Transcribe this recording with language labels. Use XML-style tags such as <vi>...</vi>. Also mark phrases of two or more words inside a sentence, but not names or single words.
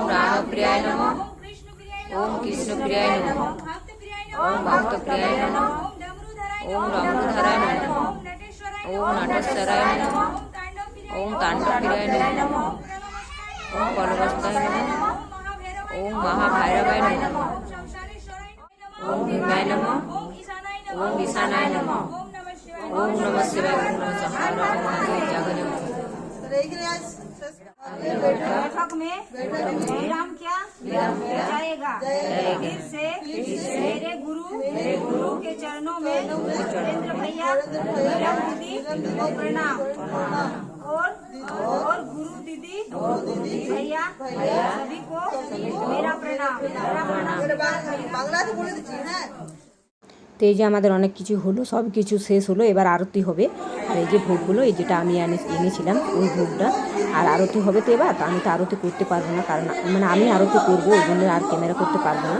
<sa>রাম প্রিয়ায় নমঃ, ওম কৃষ্ণ প্রিয়ায় নমঃ, ওম ভক্ত প্রিয়ায় নমঃ, ওম রম্ভধরায় নমঃ, ওম নটেশ্বরায় নমঃ, ওম তাণ্ডব প্রিয়ায় নমঃ, ওম কলবস্তায় নমঃ, ওম মহাভৈরবায় নমঃ, ওম ভীমায় নমঃ, ওম ঈশানায় নমঃ, ওম নমঃ শিবায়, ওম নমঃ শিবায়, ওম নমঃ জাগরে।</sa> <hi>बैठक में विराम क्या जाएगा, फिर से मेरे गुरु के चरणों में वीरेंद्र भैया, मीरा दीदी को प्रणाम, और गुरु दीदी भैया सभी को मेरा प्रणाम।</hi> <bn>বাংলাতে বলে দিচ্ছি। হ্যাঁ, তো এই যে আমাদের অনেক কিছু হলো, সব কিছু শেষ হলো, এবার আরতি হবে। আর এই যে ভোগগুলো, এই যেটা আমি এনেছিলাম ওই ভোগটা, আর আরতি হবে। তো এবার আমি তো আরতি করতে পারবো না, কারণ মানে আমি আরতি করবো, ওই জন্য আর ক্যামেরা করতে পারবো না।</bn>